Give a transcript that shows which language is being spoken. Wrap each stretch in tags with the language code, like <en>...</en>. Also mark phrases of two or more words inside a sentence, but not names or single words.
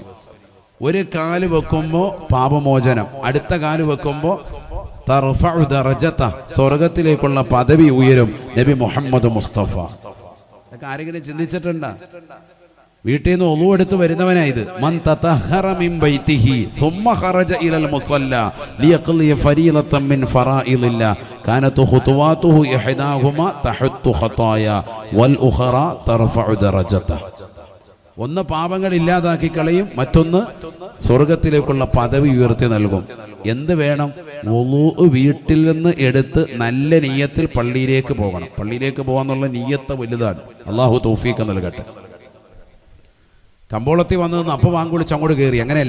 <ml>ഒരു കാല് വെക്കുമ്പോൾ പാപമോചനം, അടുത്ത കാല് വെക്കുമ്പോൾ</ml> <ar>ترفع درجة,</ar> <ml>സ്വർഗത്തിലേക്കുള്ള പദവി ഉയരും. നബി മുഹമ്മദ് മുസ്തഫ. ഇതൊക്കെ ആരെങ്കിലും ചിന്തിച്ചിട്ടുണ്ടോ? വീട്ടിൽ നിന്ന് വുളൂ എടുത്ത് വരുന്നവനായത്.</ml> <ar>من تطهر من بيته ثم خرج الى المصلى ليقضي فريضة من فرائض الله كانت خطواته احداهما تحط خطايا والاخرى ترفع درجته.</ar> <ml>ഒന്ന് പാപങ്ങൾ ഇല്ലാതാക്കി കളയും, മറ്റൊന്ന് സ്വർഗത്തിലേക്കുള്ള പദവി ഉയർത്തി നൽകും. എന്ത് വേണം? വുളൂ വീട്ടിൽ നിന്ന് എടുത്ത് നല്ല നിയ്യത്തിൽ പള്ളിയിലേക്ക് പോകണം. പള്ളിയിലേക്ക് പോകാന്നുള്ള നിയ്യത്ത് വലുതാണ്. അല്ലാഹു തൗഫീഖ് നൽകട്ടെ. കമ്പോളത്തിൽ വന്നതെന്ന് അപ്പം വാങ്ങിക്കൊളിച്ച് അങ്ങോട്ട് കയറി, അങ്ങനെയല്ല.</ml>